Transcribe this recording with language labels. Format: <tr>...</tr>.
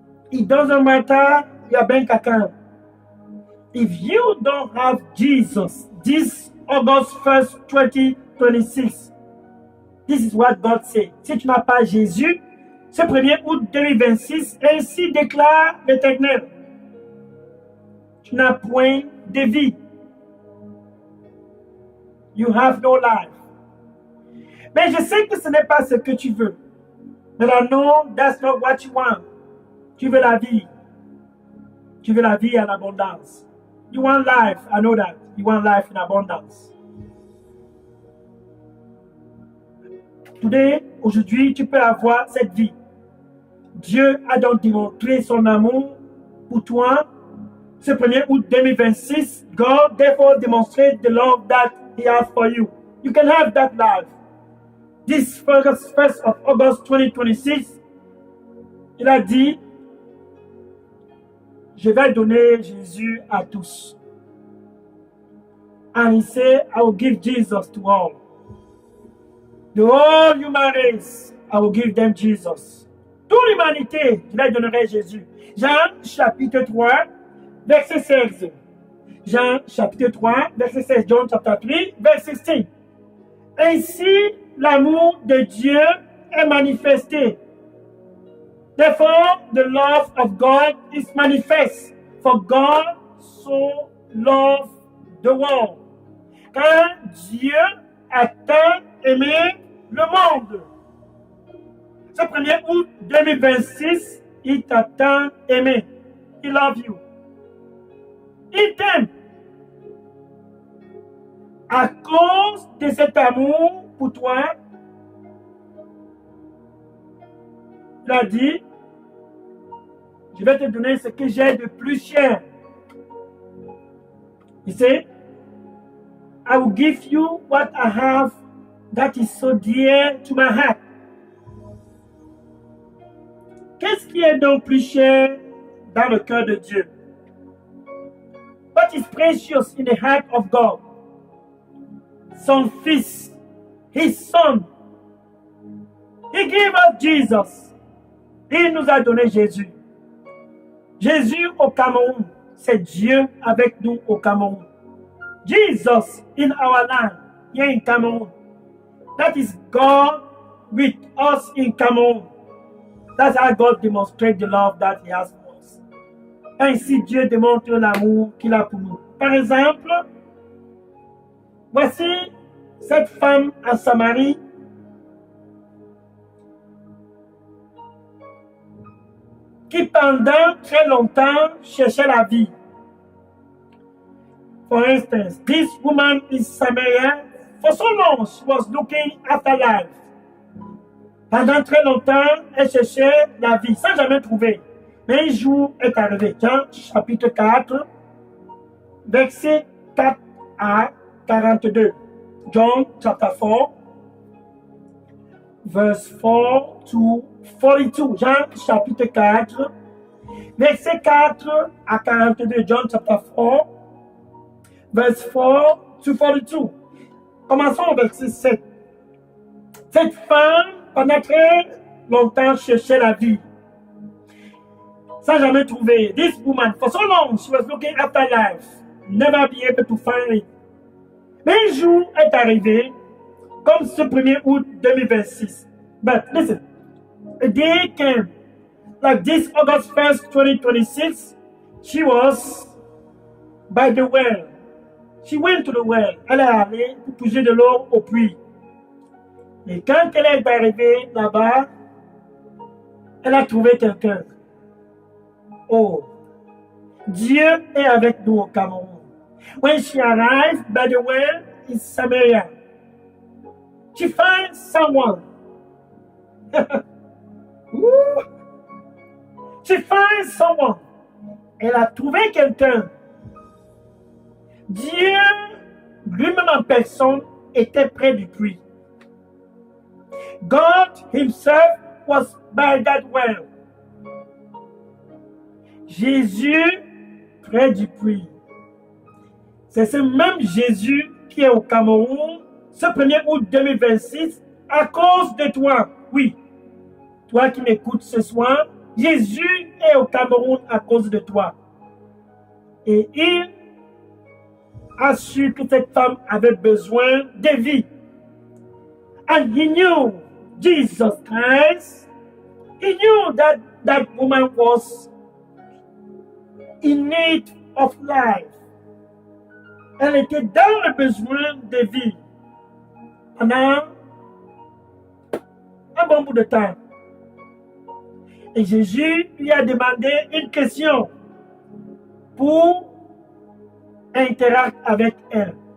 <en>It doesn't matter your bank account. If you don't have Jesus this August 1st, 2026, this is what God said.</en> <fr>Si tu n'as pas Jésus, ce 1er août 2026, ainsi déclare l'Éternel. Tu n'as point de vie.</fr> <en>You have no life.</en> <fr>Mais je sais que ce n'est pas ce que tu veux.</fr> <en>But I know that's not what you want.</en> <fr>Tu veux la vie. Tu veux la vie en abondance.</fr> <en>You want life. I know that. You want life in abundance. Today,</en> <fr>aujourd'hui, tu peux avoir cette vie. Dieu a donc démontré son amour pour toi. Ce 1er août 2026,</fr> <en>God therefore demonstrated the love that He has for you. You can have that life. This 1st of August 2026,</en> <fr>il a dit, je vais donner Jésus à tous.</fr> <en>And he said, I will give Jesus to all. The whole human race, I will give them Jesus.</en> <fr>Toute l'humanité, je leur donnerai Jésus. Jean chapitre 3, verset 16. Jean chapitre 3, verset 16.</fr> <en>John chapter 3,</en> <fr>verset 16. Ainsi, l'amour de Dieu est manifesté.</fr> <en>Therefore, the love of God is manifest. For God so loved the world.</en> <fr>Car Dieu a tant aimé le monde. Ce 1er août 2026, il t'a tant aimé.</fr> <en>He love you.</en> <fr>Il t'aime. À cause de cet amour pour toi, il a dit, je vais te donner ce que j'ai de plus cher.</fr> <en>He said, I will give you what I have that is so dear to my heart.</en> <fr>Qu'est-ce qui est donc plus cher dans le cœur de Dieu?</fr> <en>What is precious in the heart of God?</en> <fr>Son fils,</fr> <en>his son. He gave us Jesus.</en> <fr>Il nous a donné Jésus. Jésus au Cameroun, c'est Dieu avec nous au Cameroun.</fr> <en>Jesus in our land, here in Cameroon. That is God with us in Cameroon. That's how God demonstrates the love that He has for us.</en> <fr>Ainsi, Dieu démontre l'amour qu'il a pour nous. Par exemple, voici cette femme à Samarie qui pendant très longtemps cherchait la vie.</fr> <en>For instance, this woman in Samaria, for so long, she was looking after life.</en> <fr>Pendant très longtemps, elle cherchait la vie, sans jamais trouver. Mais un jour est arrivé. Jean, chapitre 4, verset 4 à 42.</fr> <en>John, chapter 4, verse 4 to 42.</en> <fr>Jean, chapitre 4, verset 4 à 42.</fr> <en>John, chapter 4, verse 4 to 42.</en> <fr>Commençons au verset 7. Cette femme, pendant très longtemps, cherchait la vie, sans jamais trouver.</fr> <en>This woman, for so long, she was looking after life, never be able to find it.</en> <fr>Mais un jour est arrivé, comme ce 1er août 2026.</fr> <en>But listen, a day came, like this August 1st, 2026, she was by the well. She went to the well.</en> <fr>Elle est allée pour puiser de l'eau au puits. Et quand elle est arrivée là-bas, elle a trouvé quelqu'un. Oh, Dieu est avec nous au Cameroun.</fr> <en>When she arrived by the well in Samaria, she finds someone. She finds someone.</en> <fr>Elle a trouvé quelqu'un. Dieu, lui-même en personne, était près du puits.</fr> <en>God himself was by that well.</en> <fr>Jésus près du puits. C'est ce même Jésus qui est au Cameroun ce 1er août 2026 à cause de toi. oui, toi qui m'écoutes ce soir, Jésus est au Cameroun à cause de toi. Et il a su que cette femme avait besoin de vie.</fr> <en>And he knew Jesus Christ. He knew that that woman was in need of life.</en> <fr>Elle était dans le besoin de vie pendant un bon bout de temps. Et Jésus lui a demandé une question pour interagir avec elle.</fr>